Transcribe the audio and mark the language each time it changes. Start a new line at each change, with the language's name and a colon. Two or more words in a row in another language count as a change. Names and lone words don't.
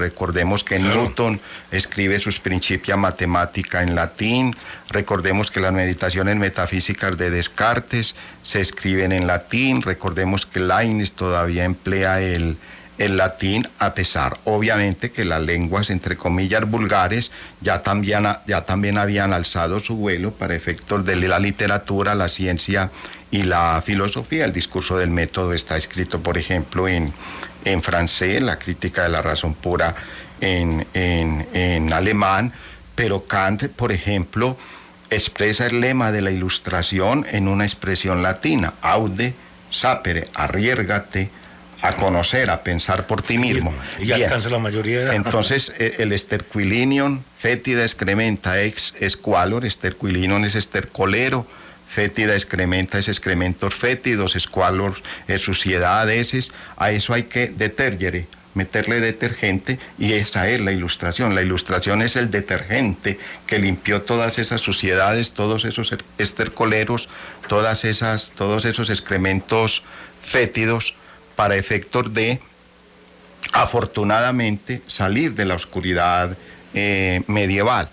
Spanish: Recordemos que Newton escribe sus Principia Mathematica en latín, recordemos que las meditaciones metafísicas de Descartes se escriben en latín, recordemos que Leibniz todavía emplea el latín, a pesar, obviamente, que las lenguas, entre comillas, vulgares, ya también habían alzado su vuelo para efectos de la literatura, la ciencia y la filosofía. El discurso del método está escrito, por ejemplo, en francés, la crítica de la razón pura en alemán, pero Kant, por ejemplo, expresa el lema de la Ilustración en una expresión latina:
Latin: aude sapere,
Spanish: arriérgate a conocer, a pensar por ti mismo. Y alcanza la mayoría de edad. Entonces, el
Latin: esterquilinium fetida excrementa ex squalor,
Spanish: esterquilinium es estercolero,
Latin: fétida excrementa
Spanish: es excrementos fétidos, squalor es suciedad, heces. A eso hay que detergere, meterle detergente, y esa es la Ilustración. La Ilustración es el detergente que limpió todas esas suciedades, todos esos estercoleros, todos esos excrementos fétidos, para efectos de, afortunadamente, salir de la oscuridad medieval.